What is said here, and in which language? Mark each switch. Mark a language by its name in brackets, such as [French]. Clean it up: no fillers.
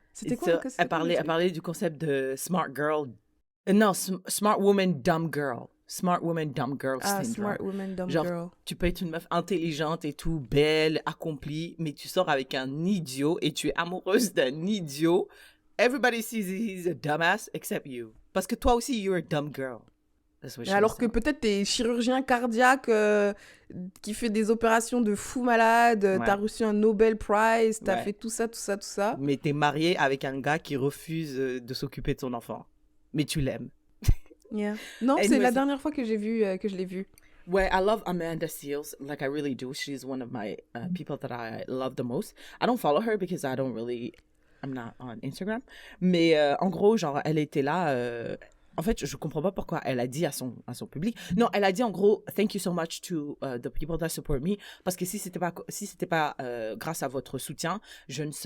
[French] C'était quoi? Elle parlait du concept de smart girl. [English] Non, smart woman, dumb girl. Smart woman, dumb girl syndrome. Smart woman, dumb [French] genre, [English] girl. [French] Tu peux être une meuf intelligente et tout, belle, accomplie, mais tu sors avec un idiot et tu es amoureuse d'un idiot. [English] Everybody sees he's a dumbass except you. [French] Parce que toi aussi, [English] you're a dumb girl. [French] Alors que peut-être t'es chirurgien cardiaque qui fait des opérations de fou malade, t'as reçu un Nobel Prize, t'as fait tout ça. Mais t'es mariée avec un gars qui refuse de s'occuper de son enfant. Mais tu l'aimes. [English] Yeah. [French] Non, c'est la dernière fois que je l'ai vue. [English] Ouais, I love Amanda Seales. Like, I really do. She's one of my people that I love the most. I don't follow her because I'm not on Instagram. [French] Mais en gros, genre, elle était là. En fait, je comprends pas pourquoi elle a dit à son public. Non, elle a dit en gros, [English] thank you so much to the people that support me. [French] Parce que si c'était pas grâce à votre soutien, je